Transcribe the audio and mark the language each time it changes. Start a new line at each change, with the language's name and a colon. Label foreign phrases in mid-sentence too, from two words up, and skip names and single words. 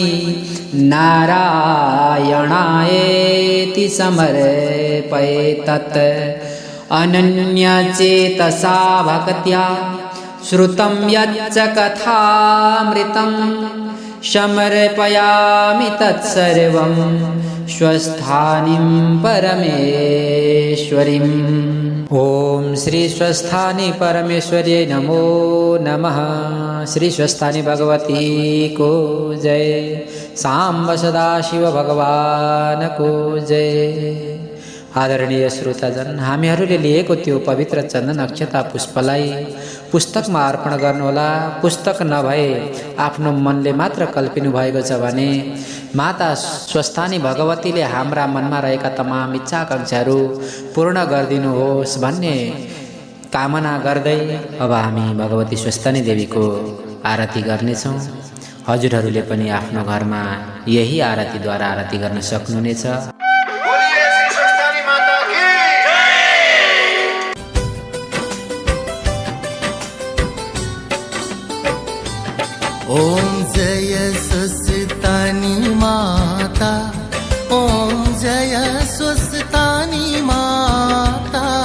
Sanskrit: नारायणायेति समर्पये तत् अनन्यचेतसा भक्त्या श्रुतं यच्च कथामृतं समर्पयामि तत्सर्वं स्वस्थानिं परमेश्वरीम् ॐ श्री स्वस्थानी परमेश्वर्यै नमो नमः।
Nepali: श्री स्वस्थानी भगवती को जय। सांब सदाशिव भगवान को जय। आदरणीय श्रोताजन, हामीहरूले लिएको त्यो पवित्र चन्दन अक्षता पुष्पलाई पुस्तकमा अर्पण गर्नुहोला। पुस्तक नभए आफ्नो मनले मात्र कल्पिनु भएको छ भने माता स्वस्थानी भगवतीले हाम्रा मनमा रहेका तमाम इच्छा आकांक्षाहरू पूर्ण गरिदिनुहोस् भन्ने कामना गर्दै अब हामी भगवती स्वस्थानी देवीको आरती गर्नेछौँ। हजुरहरूले पनि आफ्नो घरमा यही आरतीद्वारा आरती गर्न सक्नुहुनेछ। ओम जय स्वस्थानी माता, ओम जय स्वस्थानी माता।